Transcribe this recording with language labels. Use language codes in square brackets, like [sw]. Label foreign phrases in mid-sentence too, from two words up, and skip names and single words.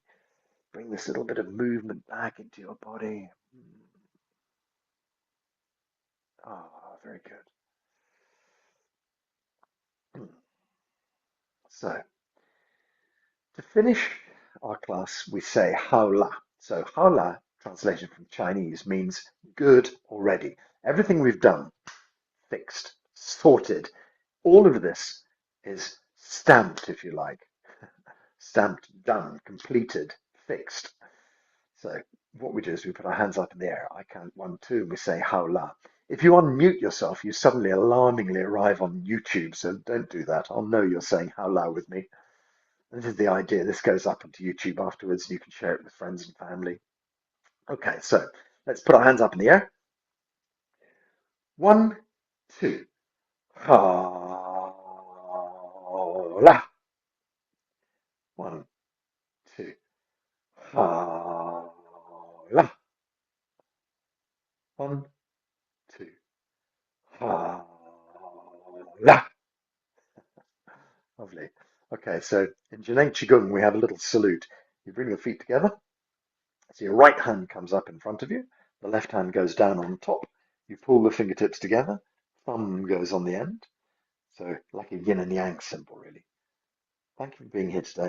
[en] Bring this little bit of movement back into your body. Very good. So, to finish our class, we say [zh] 好了. So 好了, [en] translation from Chinese, means good already. Everything we've done, fixed, sorted, all of this is stamped, if you like. Stamped, done, completed, fixed. So what we do is we put our hands up in the air. I count 1, 2, and we say [zh] 好了. [en] If you unmute yourself, you suddenly alarmingly arrive on YouTube, so don't do that. I'll know you're saying [zh] 好了 [en] with me. This is the idea. This goes up onto YouTube afterwards, and you can share it with friends and family. Okay, so let's put our hands up in the air. 1, 2. [zh] 好了. 1, 2. 好了. 1, 2. 好了. [en] Lovely. Okay, so in 𝐸𝐴 Qigong, we have a little salute. You bring your feet together. So your right hand comes up in front of you. The left hand goes down on top. You pull the fingertips together. Thumb goes on the end. So like a yin and yang symbol, really. Thank you for being here today.